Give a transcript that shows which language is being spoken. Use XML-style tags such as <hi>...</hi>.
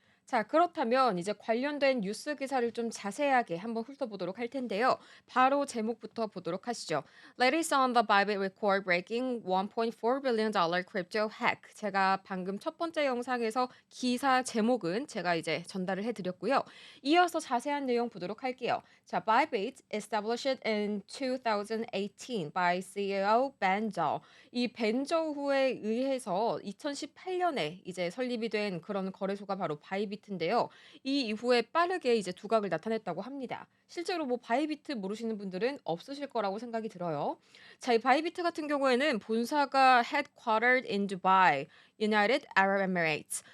<ko>자, 그렇다면 이제 관련된 뉴스 기사를 좀 자세하게 한번 훑어보도록 할 텐데요. 바로 제목부터 보도록 하시죠.</ko> <en>Latest on the Bybit record breaking $1.4 billion crypto hack.</en> <ko>제가 방금 첫 번째 영상에서 기사 제목은 제가 이제 전달을 해드렸고요. 이어서 자세한 내용 보도록 할게요.</ko> <en>자, Bybit established in 2018 by CEO Ben Zhou.</en> <ko>이 벤저우에 의해서 2018년에 이제 설립이 된 그런 거래소가 바로 바이비트인데요. 이 이후에 빠르게 이제 두각을 나타냈다고 합니다. 실제로 뭐 바이비트 모르시는 분들은 없으실 거라고 생각이 들어요. 자, 이 바이비트 같은 경우에는 본사가</ko> <en>headquartered in Dubai, United Arab Emirates.</en>